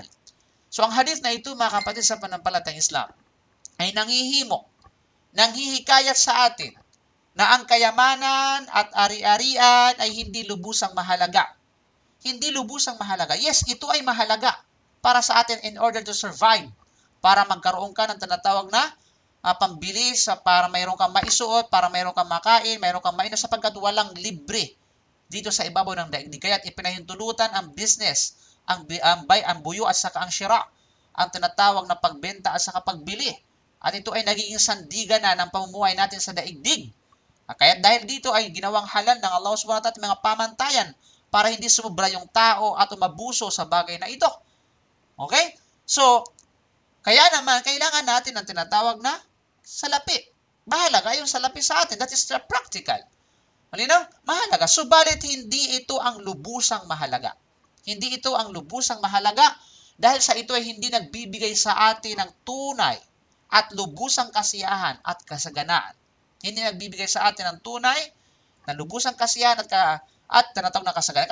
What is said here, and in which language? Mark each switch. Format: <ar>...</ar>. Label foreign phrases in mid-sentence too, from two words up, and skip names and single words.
<tl>So ang hadith na ito mga kapatid sa panampalatayang Islam ay nanghihikayat sa atin na ang kayamanan at ari-arian ay hindi lubusang mahalaga. Hindi lubusang mahalaga. Yes, ito ay mahalaga para sa atin</tl> <en>in order to survive.</en> <tl>Para magkaroon ka ng tinatawag na pambili, para mayroon kang maisuot, para mayroon kang makain, mayroon kang mainom sapagkat walang libre dito sa ibabaw ng daigdig. Kaya't ipinahintulutan ang business, ang buyo at saka ang shira, ang tinatawag na pagbenta at saka pagbili. At ito ay nagiging sandigan na ng pamumuhay natin sa daigdig. Kaya dahil dito ay ginawang halal ng Allah</tl> <ar>سبحانه وتعالى</ar> <tl>mga pamantayan para hindi sumubra yung tao at umabuso sa bagay na ito. Okay? So, kaya naman, kailangan natin ang tinatawag na salapi. Mahalaga yung salapi sa atin.</tl> <en>That is the practical.</en> <tl>Malinaw? Mahalaga. Subalit, hindi ito ang lubusang mahalaga. Hindi ito ang lubusang mahalaga dahil sa ito ay hindi nagbibigay sa atin ng tunay at lubusang kasiyahan at kasaganaan. Hindi nagbibigay sa atin ng tunay na lubusang kasiyahan at tinatawag na kasaganaan.</tl>